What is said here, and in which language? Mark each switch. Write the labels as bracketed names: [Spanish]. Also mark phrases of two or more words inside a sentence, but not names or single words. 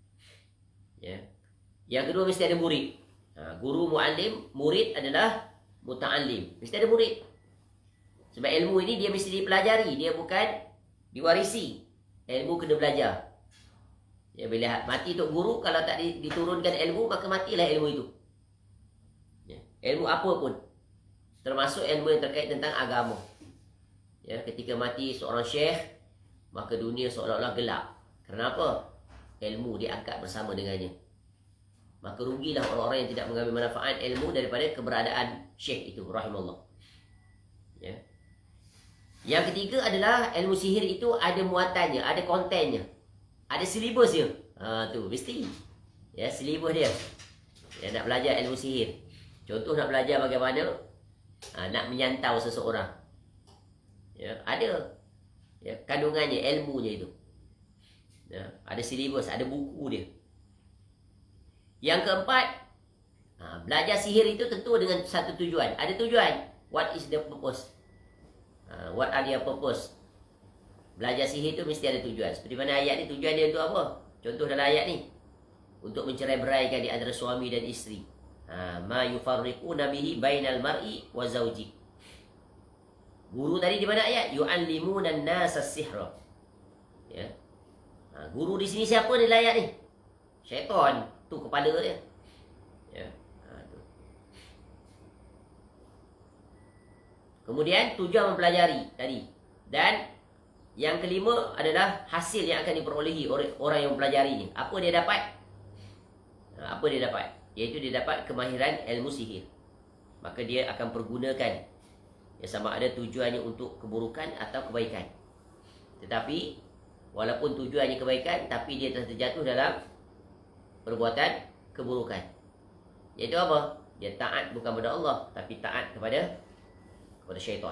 [Malay] Yang kedua mesti ada murid. Guru muallim, murid adalah muta'allim. Mesti ada murid. Sebab ilmu ini dia mesti dipelajari, dia bukan diwarisi. Ilmu kena belajar. Bila mati tok guru, kalau tak diturunkan ilmu, maka matilah ilmu itu. Ilmu apa pun, termasuk ilmu yang terkait tentang agama. Ketika mati seorang syekh, maka dunia seolah-olah gelap. Kenapa? Ilmu diangkat bersama dengannya. Maka rugilah orang-orang yang tidak mengambil manfaat ilmu daripada keberadaan syekh itu, rahimahullah. Yang ketiga adalah ilmu sihir itu ada muatannya, ada kontennya, ada silibusnya. Tu mesti. Ya, silibus dia. Dia nak belajar ilmu sihir. Contoh nak belajar bagaimana nak menyantau seseorang. Ya, ada ya, kandungannya, ilmunya itu. Ya, ada silibus, ada buku dia. Yang keempat, belajar sihir itu tentu dengan satu tujuan. Ada tujuan. [English] What is the purpose? What are their purpose? [Malay] Belajar sihir itu mesti ada tujuan. Seperti mana ayat ni, tujuan dia untuk apa? Contoh dalam ayat ni, untuk mencerai-beraikan di antara suami dan isteri. [Arabic] ما يفرقون به بين المرء وزوجه. [Malay] Guru tadi di mana ayat? [Arabic] يعلمون الناس السحر. [Malay] Ya. Guru di sini siapa ni ayat ni? Syaitan, tu kepala dia. Ya. Tu. Kemudian tujuan mempelajari tadi. Dan yang kelima adalah hasil yang akan diperolehi oleh orang yang mempelajari ni. Apa dia dapat? Apa dia dapat? Iaitu dia dapat kemahiran ilmu sihir. Maka dia akan pergunakan, ya, sama ada tujuannya untuk keburukan atau kebaikan. Tetapi walaupun tujuannya kebaikan, tapi dia telah terjatuh dalam perbuatan keburukan. Iaitu apa? Dia taat bukan kepada Allah, tapi taat kepada syaitan.